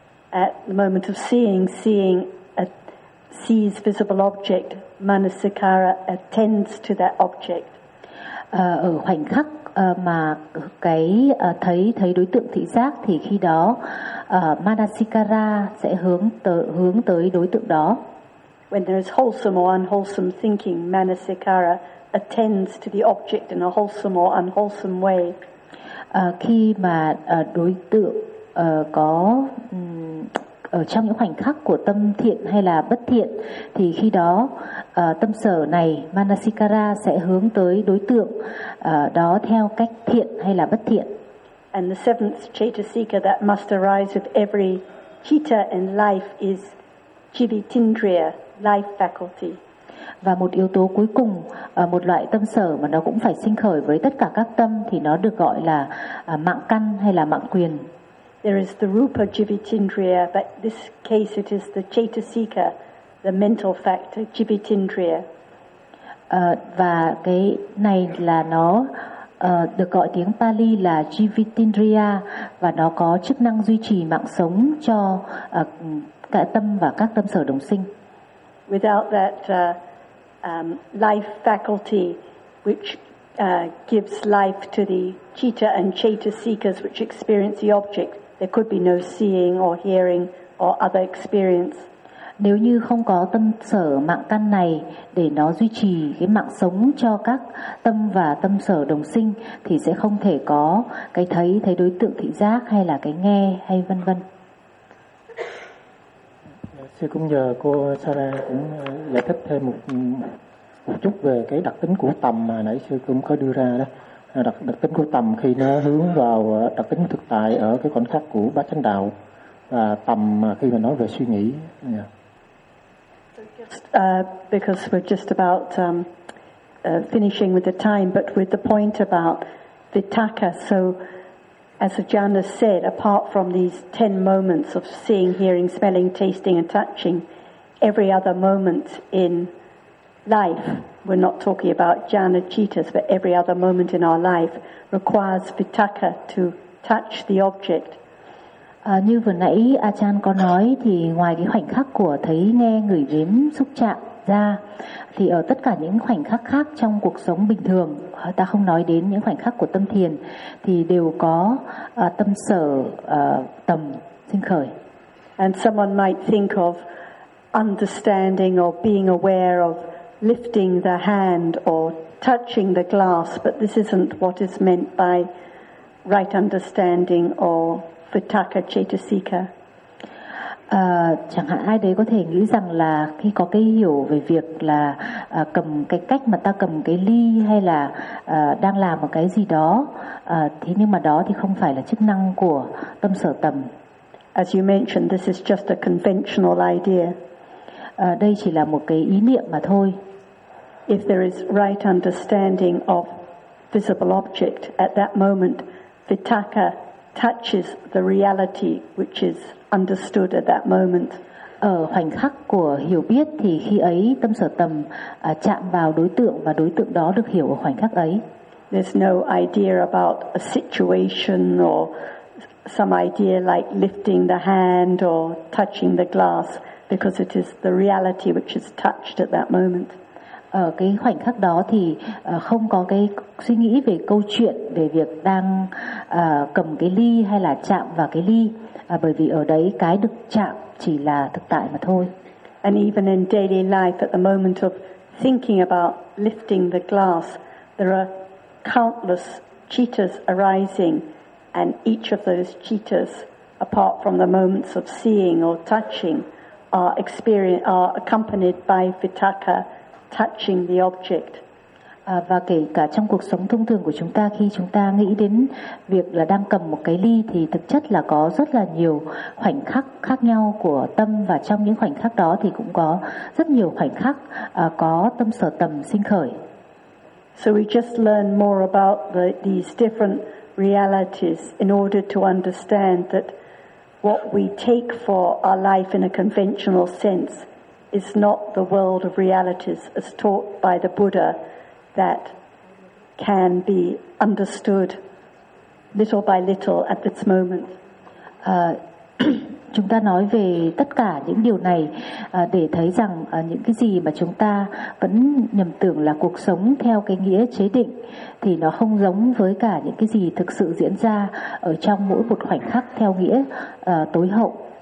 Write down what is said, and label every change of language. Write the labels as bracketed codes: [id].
[en] At the moment of seeing, seeing a sees visible object, manasikara attends to that object. [vi] Ở khoảnh khắc mà cái thấy đối tượng thị giác thì khi đó manasikara sẽ hướng tới đối tượng đó. [en] When there is wholesome or unwholesome thinking, manasikara attends to the object in a wholesome or unwholesome way. [vi] Khi mà đối tượng có ở trong những khoảnh khắc của tâm thiện hay là bất thiện, thì khi đó tâm sở này manasikara sẽ hướng tới đối tượng đó theo cách thiện hay là bất thiện. [en] And the seventh chaitasika that must arise with every citta in life is jivitindriya, life faculty. [vi] Và một yếu tố cuối cùng, một loại tâm sở mà nó cũng phải sinh khởi với tất cả các tâm, thì nó được gọi là mạng căn hay là mạng quyền. [en] There is the rupa jivitindriya, but this case it is the chaitasika, the mental factor jivitindriya. [vi] Và cái này là nó được gọi tiếng Pali là jivitindriya, và nó có chức năng duy trì mạng sống cho cả tâm và các tâm sở đồng sinh. [en] Without that life faculty which gives life to the citta and chaitasikas which experience the object, there could be no seeing or hearing or other experience. [vi] Nếu như không có tâm sở mạng căn này để nó duy trì cái mạng sống cho các tâm và tâm sở đồng sinh, thì sẽ không thể có cái thấy đối tượng thị giác hay là cái nghe hay vân vân. Sư cũng nhờ cô Sarah cũng giải thích thêm một chút về cái đặc tính của tầm mà nãy sư cũng có đưa ra đó. Đặc tính của tầm khi nó hướng vào đặc tính thực tại ở cái khoảnh khắc của bát chánh đạo, và tầm khi mà nói về suy nghĩ. [en] Because we're just about finishing with the time, but with the point about vitaka, so as Ajahn has said, apart from these 10 moments of seeing, hearing, smelling, tasting and touching, every other moment in life, we're not talking about jhana cittas, but every other moment in our life requires vitaka to touch the object. [vi] Như vừa nãy Ajahn có nói, thì ngoài cái khoảnh khắc của thấy, nghe, ngửi, nếm, xúc chạm ra, thì ở tất cả những khoảnh khắc khác trong cuộc sống bình thường, ta không nói đến những khoảnh khắc của tâm thiền, thì đều có tâm sở tầm sinh khởi. [en] And someone might think of understanding or being aware of lifting the hand or touching the glass, but this isn't what is meant by right understanding or vitaka chaitasika. [vi] Chẳng hạn ai đấy có thể nghĩ rằng là khi có cái hiểu về việc là cầm cái cách mà ta cầm cái ly hay là đang làm một cái gì đó, thế nhưng mà đó thì không phải là chức năng của tâm sở tầm. [en] As you mentioned, this is just a conventional idea. [vi] Đây chỉ là một cái ý niệm mà thôi. [en] If there is right understanding of visible object at that moment, vitaka touches the reality which is understood at that moment. [vi] Ở khoảnh khắc của hiểu biết, thì khi ấy tâm sở tầm chạm vào đối tượng, và đối tượng đó được hiểu ở khoảnh khắc ấy. [en] There's no idea about a situation or some idea like lifting the hand or touching the glass, because it is the reality which is touched at that moment. [vi] Ở cái khoảnh khắc đó thì không có cái suy nghĩ về câu chuyện về việc đang cầm cái ly hay là chạm vào cái ly, bởi vì ở đấy cái được chạm chỉ là thực tại mà thôi. [en] And even in daily life, at the moment of thinking about lifting the glass, there are countless cittas arising, and each of those cittas, apart from the moments of seeing or touching, are accompanied by vitaka touching the object. [vi] Và kể cả trong cuộc sống thông thường của chúng ta, khi chúng ta nghĩ đến việc là đang cầm một cái ly, thì thực chất là có rất là nhiều khoảnh khắc khác nhau của tâm, và trong những khoảnh khắc đó thì cũng có rất nhiều khoảnh khắc có tâm sở tầm sinh khởi. [en] So we just learn more about these different realities in order to understand that what we take for our life in a conventional sense is not the world of realities as taught by the Buddha that can be understood little by little at this moment. [vi] Chúng ta nói về tất cả những điều này để thấy rằng những cái gì mà chúng ta vẫn nhầm tưởng là cuộc sống theo cái nghĩa chế định thì nó không giống với cả những cái gì thực sự diễn ra ở trong mỗi một khoảnh khắc theo nghĩa tối hậu.